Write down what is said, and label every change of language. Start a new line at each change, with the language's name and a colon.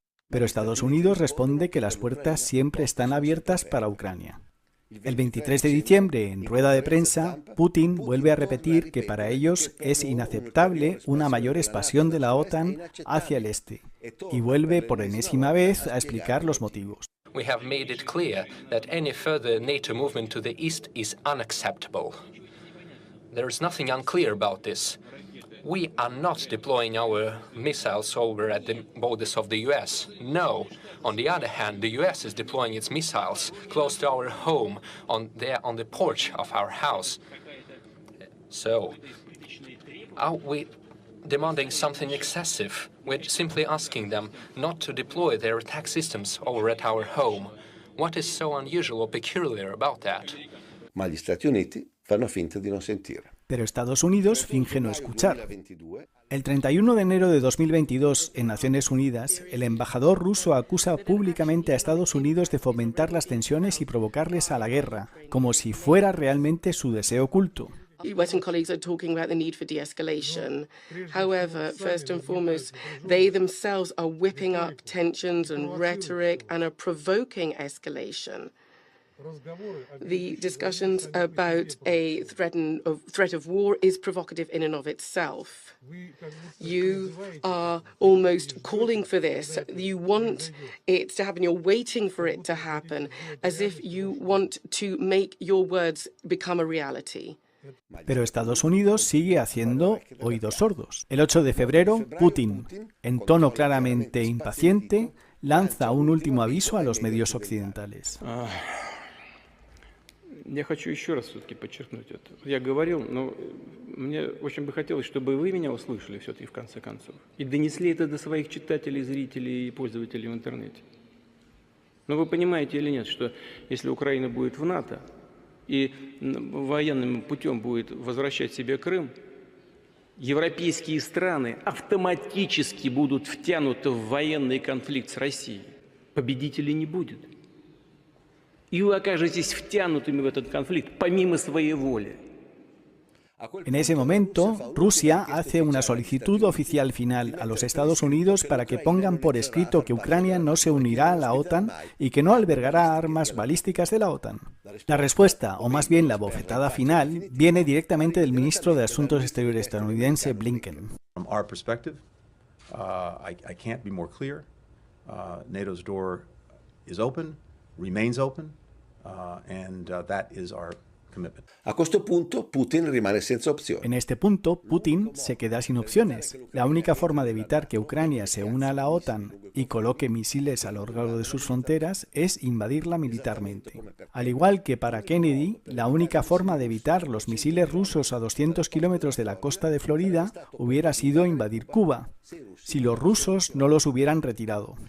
Spanish: Pero Estados Unidos responde que las puertas siempre están abiertas para Ucrania. El 23 de diciembre, en rueda de prensa, Putin vuelve a repetir que para ellos es inaceptable una mayor expansión de la OTAN hacia el este, y vuelve por enésima vez a explicar los motivos.
English: We have made it clear that any further NATO movement to the east is unacceptable. There is nothing unclear about this. We are not deploying our missiles over at the borders of the US. No. On the other hand, the US is deploying its missiles close to our home, on the porch of our house. So, are we demanding something excessive? We're simply asking them not to deploy their attack systems over at our home. What is so unusual or peculiar about that?
Italian: Ma gli Stati Uniti fanno finta di non sentire.
Spanish: Pero Estados Unidos finge no escuchar. El 31 de enero de 2022, en Naciones Unidas, el embajador ruso acusa públicamente a Estados Unidos de fomentar las tensiones y provocarles a la guerra, como si fuera realmente su deseo oculto.
English: Western colleagues are talking about the need for de-escalation. However, first and foremost, they themselves are whipping up tensions and rhetoric and are provoking escalation. The discussions about a threat of war is provocative in and of itself. You are almost calling for this. You want it to happen. You're waiting for it to happen, as if you want to make your words become a reality.
Spanish: Pero Estados Unidos sigue haciendo oídos sordos. El 8 de febrero, Putin, en tono claramente impaciente, lanza un último aviso a los medios occidentales.
Russian: Я хочу еще раз все-таки подчеркнуть это. Я говорил, но мне очень бы хотелось, чтобы вы меня услышали все-таки в конце концов. И донесли это до своих читателей, зрителей и пользователей в интернете. Но вы понимаете или нет, что если Украина будет в НАТО и военным путем будет возвращать себе Крым, европейские страны автоматически будут втянуты в военный конфликт с Россией. Победителей не будет. И вы окажетесь втянутыми в этот конфликт помимо своей воли.
Spanish: En ese momento, Rusia hace una solicitud oficial final a los Estados Unidos para que pongan por escrito que Ucrania no se unirá a la OTAN y que no albergará armas balísticas de la OTAN. La respuesta, o más bien la bofetada final, viene directamente del ministro de Asuntos Exteriores estadounidense Blinken.
English: From our perspective, I can't be more clear. NATO's door is open, remains open, and that is our commitment.
Italian: A questo punto Putin rimane senza opzioni.
Spanish: En este punto, Putin se queda sin opciones. La única forma de evitar que Ucrania se una a la OTAN y coloque misiles a lo largo de sus fronteras es invadirla militarmente. Al igual que para Kennedy, la única forma de evitar los misiles rusos a 200 kilómetros de la costa de Florida hubiera sido invadir Cuba, si los rusos no los hubieran retirado.